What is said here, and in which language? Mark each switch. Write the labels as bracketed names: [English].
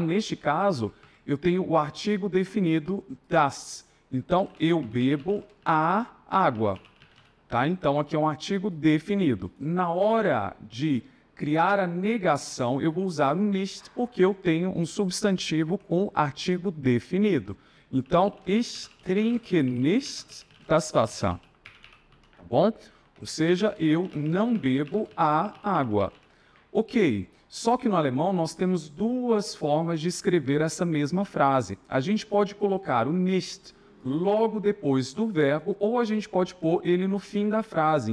[Portuguese] Neste caso, eu tenho o artigo definido das. Então, eu bebo a água. Tá? Então, aqui é um artigo definido. Na hora de criar a negação, eu vou usar o nicht, porque eu tenho um substantivo com artigo definido. [German] Então, ich trinke nicht das Wasser. [Portuguese] Tá bom? Ou seja, eu não bebo a água. Ok. Só que no alemão nós temos 2 formas de escrever essa mesma frase. A gente pode colocar o nicht logo depois do verbo ou a gente pode pôr ele no fim da frase.